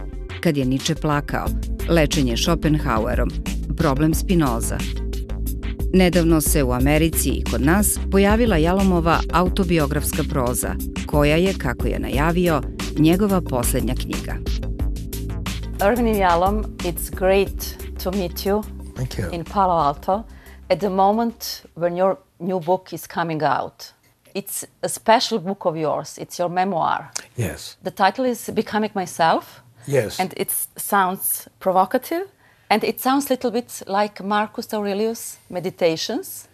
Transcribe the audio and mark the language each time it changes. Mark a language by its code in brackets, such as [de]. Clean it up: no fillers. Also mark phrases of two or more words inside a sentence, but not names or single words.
[sr] Kad je Niče plakao, Lečenje Šopenhaeurom, Problem Spinoza. Nedavno se u Americi i kod nas pojavila Jalomova autobiografska proza, koja je, kako je najavio, njegova poslednja knjiga. [en] Irvin Yalom, it's great to meet you. Thank you. In Palo Altu at the moment when your new book is coming out. It's a special book of yours. It's your memoir. Yes. The title is Becoming Myself. Yes. And it sounds provocative, and it sounds a little bit like Marcus Aurelius' Meditations.